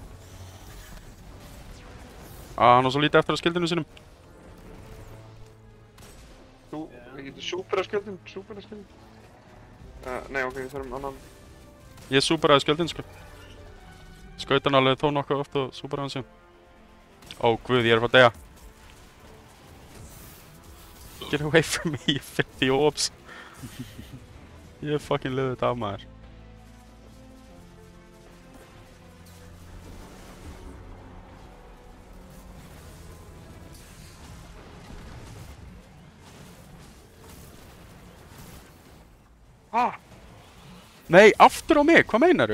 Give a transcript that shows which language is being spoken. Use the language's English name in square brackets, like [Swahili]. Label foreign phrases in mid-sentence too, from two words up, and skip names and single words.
[Icelandic] Hann á svo lítið eftir á skildinu sínum. Við getum súpera skjöldum. Nei, ok, við þurfum annan. Ég súperaði skjöldin, sko. Skaut hann alveg þó nokkuð oft og súperaði hann síðan. Ó, guð, ég er að fara að deyja. [English] Get away from me, you filthy orbs. [Icelandic] Ég fucking liði þetta af, maður. Nei, aftur á mig, hvað meinaru?